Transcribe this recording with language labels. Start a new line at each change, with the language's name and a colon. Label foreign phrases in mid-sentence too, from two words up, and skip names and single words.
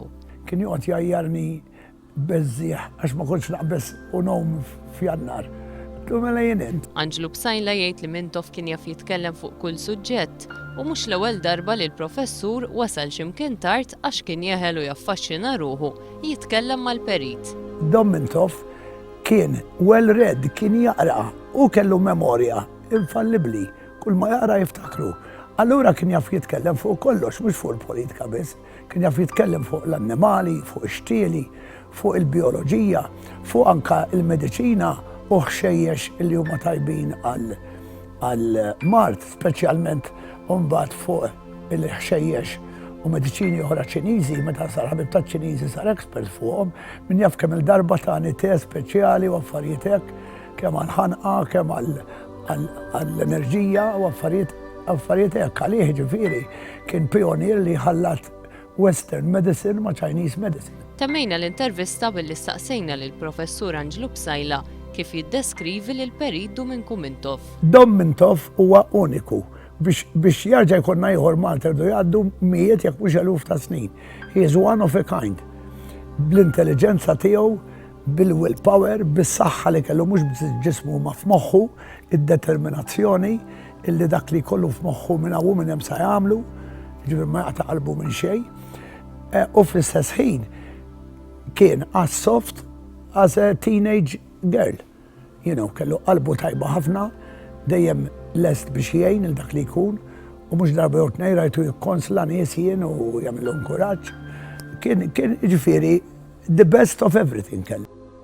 Maltese: Kien joqgħod jgħajjarni beżżieħ għax ma kontx naqbes u nhom f'jannar. Qultu mela jien int. Anġlu Bsajla jgħid li Mintoff kien jaf jitkellem fuq kull suġġett u mhux l-ewwel darba li l-professur wasal x'imkien tard għax kien jeħel u jaffaxxina ruħu jitkellem mal-perit. Dom Mintoff kien
English: well read,
Maltese: kien jaqra u kellu memorja infallibli, kull ma jaqra jiftakru. Allura kien jaf jitkellem fuq kollox, mhux fuq il-politika biss, kien jaf jitkellem fuq l-annimali, fuq ix-xtieli, fuq il-bioloġija, fuq anka il-mediċina u ħxejjex li huma tajbin għall-mart, speċjalment mbagħad fuq il-ħxejjex u mediċini oħra Ċiniżi, meta sar ħabib ta' Ċiniżi sar ekspert fuqhom, min jaf kemm il-darba tani te speċjali u affarijiet hekk, kemm għall-ħanqa, kemm għall-enerġija u affarijiet hekk għalih ġifieri kien pionier li ħallat
English: Western medicine
Maltese: ma'
English: Chinese medicine.
Maltese: Temmejna l-intervista billi staqsejna lill-professur Anġlu Bsajla kif jiddeskrivi lil perit Dom Mintoff. Dom Mintoff huwa uniku. Biex jarġa' jkollna ieħor Malta rdu jgħaddu mijiet jekk mhux eluf ta' snin.
English: He is one of a kind.
Maltese: Bl-intelligenza tiegħu, bil-willpower, bis-saħħa li kellu mhux ġismu ma f'moħħu, id-determinazzjoni illi dak li jkollu f'moħħu minn hawn minn hemm sa jagħmlu, ġifier ma jaqta' qalbu minn xejn. U fl-istess ħin kien
English: as soft as a teenage girl.
Maltese: Kellu qalbu tajba ħafna, dejjem lest biex jgħin il-dak li jkun u mhux darba jew tnejn rajtu jikkonsla nies jien u jagħmilhom kuraġġ. Kien ġifieri
English: the best of everything
Maltese: kellu.